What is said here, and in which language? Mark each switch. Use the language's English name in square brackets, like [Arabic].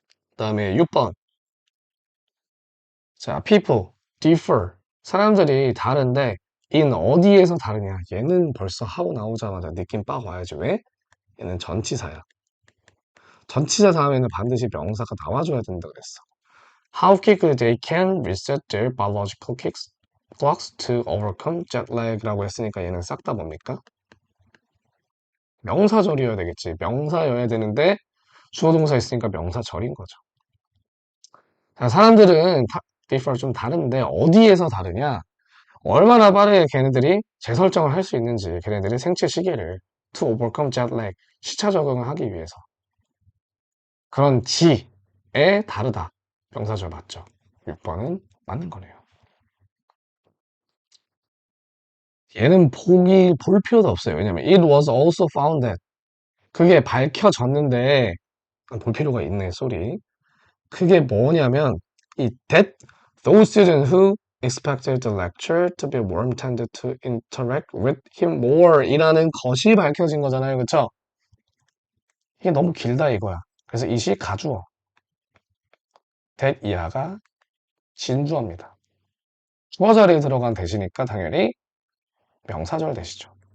[Korean] 그다음에 6번. 자, [English] people differ. [Korean] 사람들이 다른데 in 어디에서 다르냐? 얘는 벌써 하고 나오자마자 느낌 빡 와야지. 왜? 얘는 전치사야. 전치사 다음에는 반드시 명사가 나와줘야 된다 그랬어. [English] How quickly they can reset their biological clocks to overcome jet lag [Korean] 라고 했으니까 얘는 싹 다 뭡니까? 명사절이어야 되겠지. 명사여야 되는데 주어 동사 있으니까 명사절인 거죠. 자, 사람들은 differ 좀 다른데 어디에서 다르냐? 얼마나 빠르게 걔네들이 재설정을 할 수 있는지 걔네들이 생체 시계를 [English] to overcome jet lag [Korean] 시차 적응을 하기 위해서 그런 지에 다르다. 명사절 맞죠? 6번은 맞는 거네요. 얘는 볼 필요도 없어요. 왜냐면 [English] it was also found that [Korean] 그게 밝혀졌는데 볼 필요가 있네, 쏘리. 그게 뭐냐면 이 [English] that those students who expected the lecture to be warm tended to interact with him more [Korean] 이라는 것이 밝혀진 거잖아요. 그쵸? 이게 너무 길다 이거야. 그래서 이시 가주어 that 이하가 진주어입니다. 주어 자리에 들어간 대시니까 당연히 명사절 대시죠.